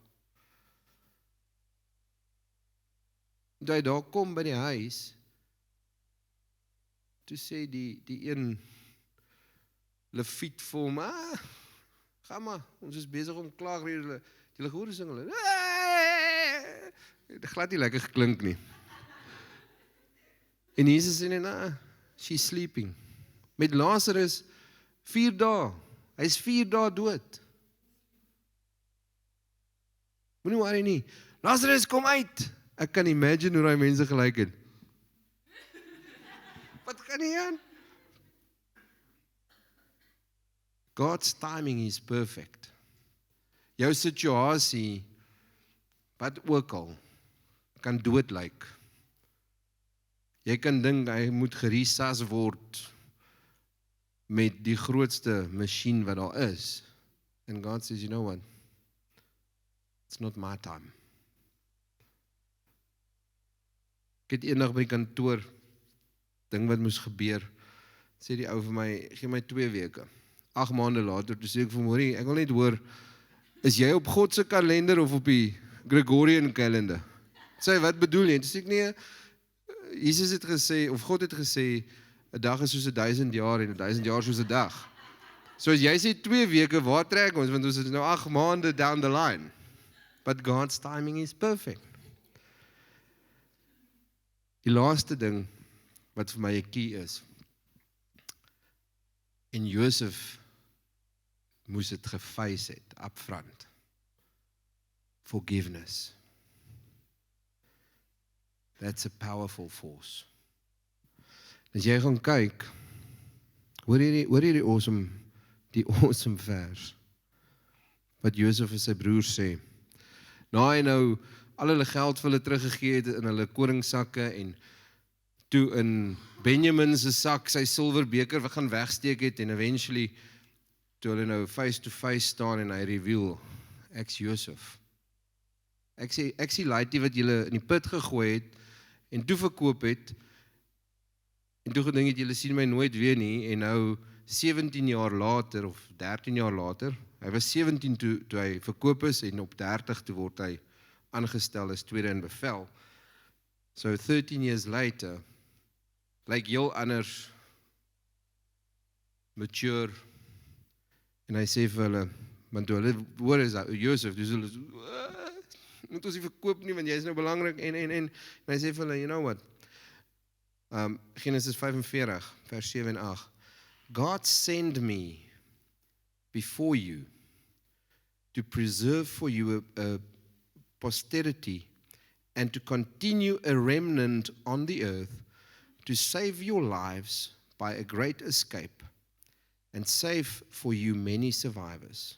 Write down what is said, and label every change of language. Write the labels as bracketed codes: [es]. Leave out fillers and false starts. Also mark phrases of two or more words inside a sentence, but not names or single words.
[af] Toe hy daar kom by die huis, toe sê die een leviet vir hom, gaan maar, ons is besig om klaar, die gehoor sing hulle, dit glad nie lekker geklink nie. En Jesus sê net, [en] she's sleeping. [af] Met Lazarus, 4 dae, hy is 4 dae dood. Moenie worry nie, Lazarus kom uit. Ek kan imagine hoe die mense gelyk het. Wat gaan nie aan? [en] God's timing is perfect. [af] Jou situasie, wat ook al, kan dood lyk. Jy kan dink, hy moet geresus word met die grootste masjien wat daar is. [en] And God says, you know what? It's not my time. [af] Ek het eendag by kantoor, ding wat moes gebeur, sê die ou vir my, gee my 2 weke. 8 maande later, toe sê ek vir hom, ek wil net hoor, is jy op God se kalender of op die Gregorian kalender? Sê, wat bedoel jy? Toe sê ek, nee, Jesus het gesê, of God het gesê, 'n dag is soos 1000 jaar en 1000 jaar soos 'n dag. So as jy sê 2 weke, waar trek ons? Want ons is nou 8 maande [en] down the line. But God's timing is perfect. [af] Die laaste ding, wat vir my 'n key is, en Josef moes dit gefeis het, [en] upfront. Forgiveness. That's a powerful force. [af] As jy gaan kyk, hoor jy die awesome vers, wat Josef en sy broers sê, na hy nou al hulle geld vir hulle teruggegee het in hulle koringsakke, en toe in Benjamin se sak sy silverbeker wat gaan wegsteek het, en eventually, toe hulle nou [en] face to face [af] staan, en hy reveal, ek's Josef. Ek sê laaitie wat julle in die put gegooi het, en toe verkoop het, en toe gedink het, julle sien my nooit weer nie, en nou 17 jaar later, of 13 jaar later, hy was 17 toe hy verkoop is, en op 30 toe word hy aangestel as tweede in bevel. [en] So 13 years later, [af] lyk heel anders, mature, en hy sê vir hulle, want toe hulle hoor is Josef, dus hulle moet ons nie verkoop nie, want jy is nou belangrik, en hy sê vir hulle, [en] you know what, Genesis 45, [af] vers 7 en 8, [en] God send me before you to preserve for you a posterity and to continue a remnant on the earth to save your lives by a great escape and save for you many survivors.